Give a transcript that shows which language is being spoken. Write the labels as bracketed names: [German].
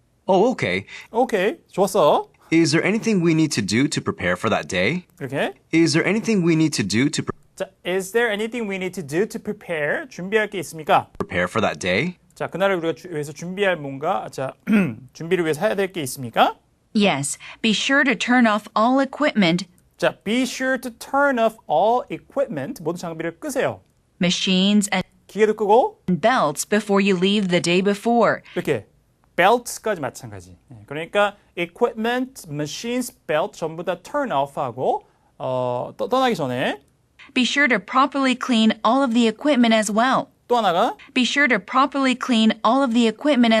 [English] Oh, okay. [Korean] 오케이, 좋았어. [English] Is there anything we need to do to prepare for that day? [Korean] 이렇게. [English] Is there anything we need to do to 자, is there anything we need to do to prepare? [Korean] 준비할 게 있습니까? [English] prepare for that day? [Korean] 자, 그날을 우리가 위해서 준비할 뭔가, 자, 준비를 위해서 해야 될 게 있습니까? [English] Yes, be sure to turn off all equipment, 자, be sure to turn off all equipment. [Korean] 모든 장비를 끄세요. [English] machines, and [Korean] 기계도 끄고, [English] belts before you leave the day before. [Korean] 이렇게 belts까지 마찬가지. 그러니까 equipment, machines, belt 전부 다 [English] turn off [Korean] 하고 떠나기 전에 [English] Be sure to properly clean all of the equipment as well. [Korean] 또 하나가 [English] Be sure to properly clean all of the equipment